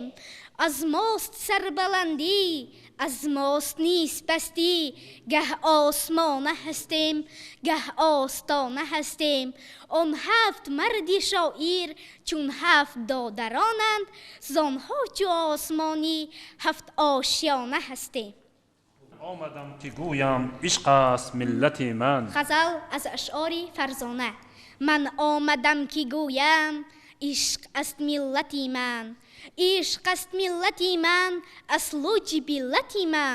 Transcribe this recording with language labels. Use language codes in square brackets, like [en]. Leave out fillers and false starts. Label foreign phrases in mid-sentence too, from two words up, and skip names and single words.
[tg] аз мост сарбаландӣ аз мост низ пастӣ, гаҳ осмона ҳастем гаҳ остона ҳастем. он ҳафт марди шоир чун ҳафт додаронанд, зонҳо чу осмонӣ ҳафт ошёна ҳастем. [fa] آمدم که گویم عشق است ملت من. غزل از اشعار فرزانه. من آمدم که گویم عشق است ملتی من، عشق است ملتی من، اصل و جبلتی من.